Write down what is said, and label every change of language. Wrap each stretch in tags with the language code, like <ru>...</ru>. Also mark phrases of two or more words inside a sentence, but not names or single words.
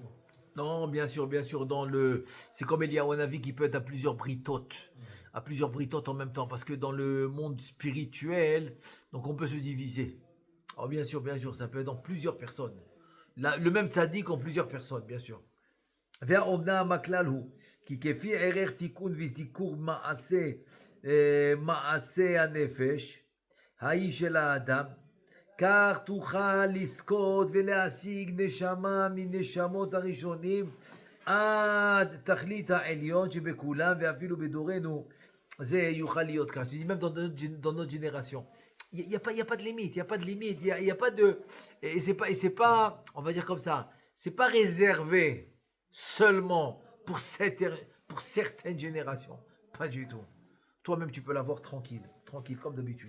<fr>Non, bien sûr, c'est comme Eliyahu Hanavi qui peut être à plusieurs britotes, en même temps, parce que dans le monde spirituel, donc on peut se diviser. Alors bien sûr, ça peut être dans plusieurs personnes. Le même tzaddik en plusieurs personnes, bien sûr.</fr> <he>והאומנם הכלל הוא כי כפי ערך תיקון וזיכור מעשה הנפש ההיא של האדם, כך תוכל לזכות ולהשיג נשמה מנשמות הראשונים עד תכלית העליון שבכולם, ואפילו בדורנו זה יוכל להיות כך.</he> <fr>Je dis même dans notre génération. Il n'y a pas de limite, il n'y a pas de... Et c'est pas, on va dire comme ça, c'est pas réservé seulement pour certaines générations. Pas du tout. Toi-même, tu peux l'avoir tranquille, comme d'habitude.</fr>